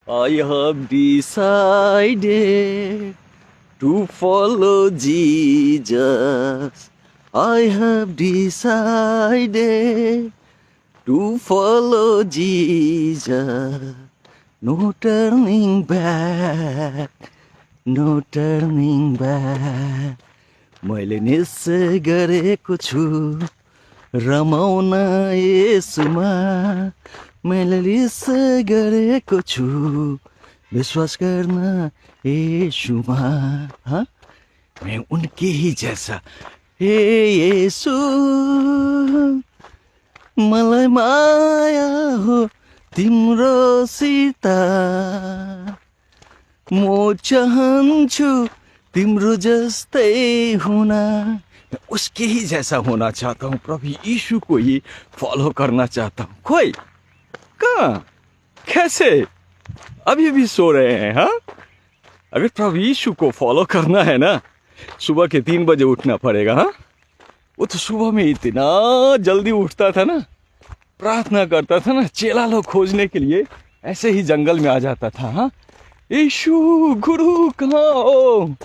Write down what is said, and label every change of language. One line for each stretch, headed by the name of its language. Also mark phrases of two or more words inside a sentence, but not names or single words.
English: I have decided to follow Jesus. I have decided to follow Jesus. No turning back, no turning back.
Nepali: मैले निश्चय गरेको छु रमाउन येशूमा मैले निश्चय गरेको छु विश्वास गर्न येशूमा
Hindi: हाँ मैं उनके ही जैसा
Nepali: हे येशू मलाई माया हो तिम्रो सीता म चाहन्छु तिम्रो जस्तै
Hindi: होना मैं उसके ही जैसा होना चाहता हूँ प्रभु यीशु को ही फॉलो करना चाहता हूँ कोई कहाँ कैसे अभी भी सो रहे हैं हाँ अगर प्रभु यीशु को फॉलो करना है ना सुबह के 3 बजे उठना पड़ेगा हाँ वो तो सुबह में इतना जल्दी उठता था ना प्रार्थना करता था ना चेला लोग खोजने के लिए ऐसे ही जंगल में आ जाता था हाँ यीशु गुरु कहाँ हो